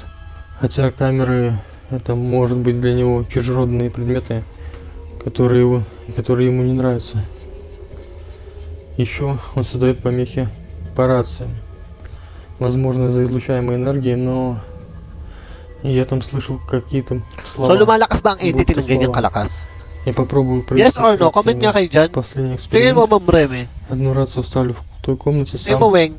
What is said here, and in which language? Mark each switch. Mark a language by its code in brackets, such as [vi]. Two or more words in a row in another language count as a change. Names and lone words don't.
[ru] Хотя камеры, это может быть для него чужеродные предметы, которые ему не нравятся. Еще он создает помехи по рации. Возможно, из-за излучаемой энергии, но я там слышал какие-то слова. [tl] So lumalakas ba ang entity ng ganyang kalakas? [ru] Я попробую [en] Yes or no? [tl] Comment nga kayo dyan. [ru] последний [tl] Tingin mo, [ru] эксперимент. [tl] Ma'am Remy. [ru] Одну рацию вставлю в той комнате, [tl] Tingin mo, [ru] сам [tl] Weng.